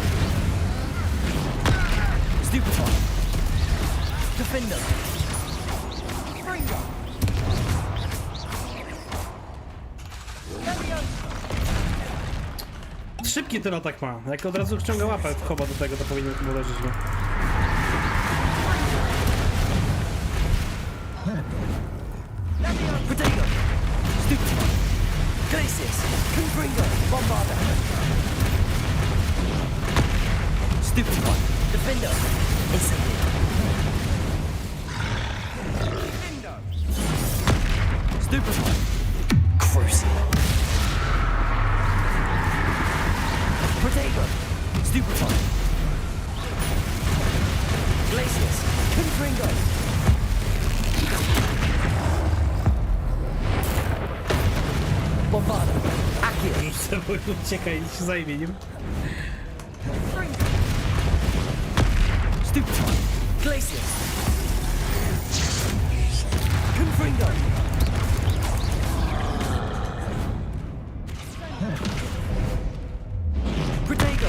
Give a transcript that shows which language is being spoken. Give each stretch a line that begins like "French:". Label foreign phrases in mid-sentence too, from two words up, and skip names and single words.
Polish: Stupefy. Defendo. Szybki ten atak ma. Jak od razu wciąga łapę w chowa do tego, to powinien chyba leżeć, no. Protego. Stupefy. Glacius. Confringo. Bombarda. Stupefy. Defendo. Incendio. Stupefy. Crucial. Protego. Stupefy. Glacius. Confringo. Bombarda. Accio. Uciekaj, się zajmie nim. Stupefy. Glacius. Confringo. Protego.